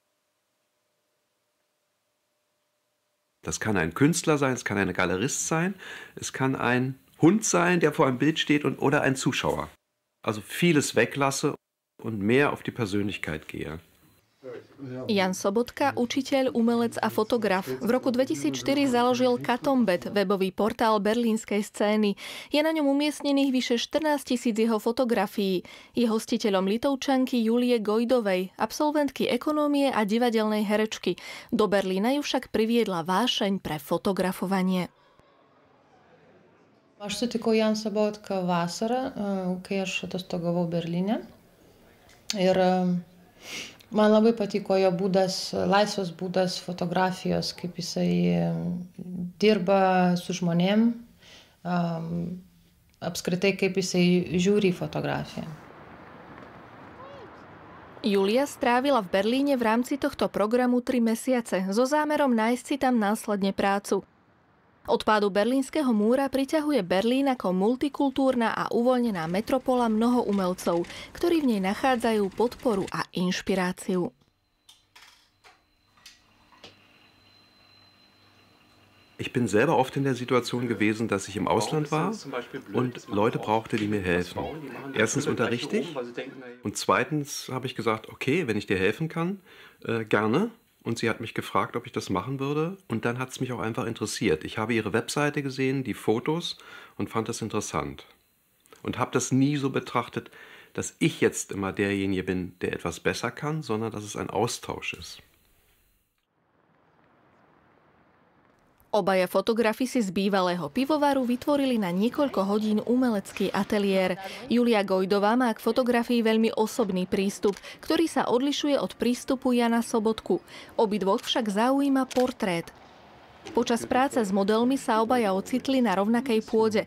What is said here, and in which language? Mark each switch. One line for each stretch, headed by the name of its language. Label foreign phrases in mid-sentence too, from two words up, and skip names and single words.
German: Das kann ein Künstler sein, es kann ein Galerist sein, es kann ein Hund sein, der vor einem Bild steht oder ein Zuschauer. Also vieles weglasse und mehr auf die Persönlichkeit gehe.
Slovak: Jan Sobotka, učiteľ, umelec a fotograf. V roku 2004 založil Katombet, webový portál berlínskej scény. Je na ňom umiestnených vyše 14 000 jeho fotografií. Je hostiteľom Litovčanky Julie Gojdovej, absolventky ekonómie a divadelnej herečky. Do Berlína ju však priviedla vášeň pre fotografovanie.
Lithuanian: Aš sutikau Jan Sobotką vasarą, kai aš atostogavau Berlyne. Ir man labai patiko jo būdas, laisvas būdas fotografijos, kaip jisai dirba su žmonėm, apskritai kaip jisai žiūri į fotografiją.
Slovak: Julia strávila v Berlíne v rámci tohto programu 3 mesiace so zámerom nájsť si tam následne prácu. Od pádu Berlínskeho múra priťahuje Berlín ako multikultúrna a uvoľnená metropola mnoho umelcov, ktorí v nej nachádzajú podporu a inšpiráciu.
German: Ich bin selber oft in der Situation gewesen, dass ich im Ausland war und Leute brauchte, die mir helfen. Erstens unterrichte ich und zweitens habe ich gesagt, okay, wenn ich dir helfen kann, gerne. Und sie hat mich gefragt, ob ich das machen würde. Und dann hat es mich auch einfach interessiert. Ich habe ihre Webseite gesehen, die Fotos und fand das interessant. Und habe das nie so betrachtet, dass ich jetzt immer derjenige bin, der etwas besser kann, sondern dass es ein Austausch ist.
Slovak: Obaja fotografi si z bývalého pivovaru vytvorili na niekoľko hodín umelecký ateliér. Julia Gojdová má k fotografii veľmi osobný prístup, ktorý sa odlišuje od prístupu Jana Sobotku. Obidvoch však zaujíma portrét. Počas práce s modelmi sa obaja ocitli na rovnakej pôde.